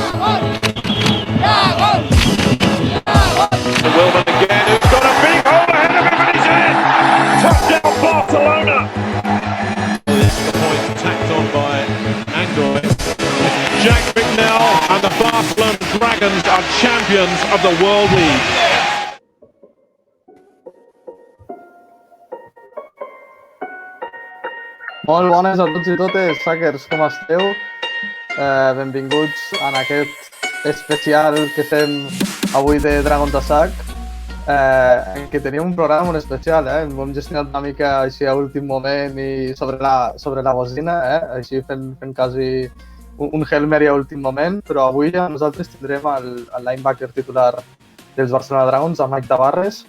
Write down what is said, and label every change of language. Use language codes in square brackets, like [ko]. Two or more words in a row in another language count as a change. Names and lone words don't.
[en] Wilman again, who's got a big hole ahead of him, and he's in. Touchdown, Barcelona. This is the point tacked on by Angoy. Jack Bicknell and the Barcelona Dragons are champions of the World League. [ca] Molt bones a tots i totes, Sackers, com esteu? Benvinguts en aquest especial que fem avui de Dragons a Sac, en què tenim un programa molt especial, Ho hem gestionat una mica així a últim moment i sobre la bocina, Així fent quasi un [en] Hail Mary [ca] a últim moment, però avui nosaltres tindrem el linebacker titular dels Barcelona Dragons, el Myke Tavarres.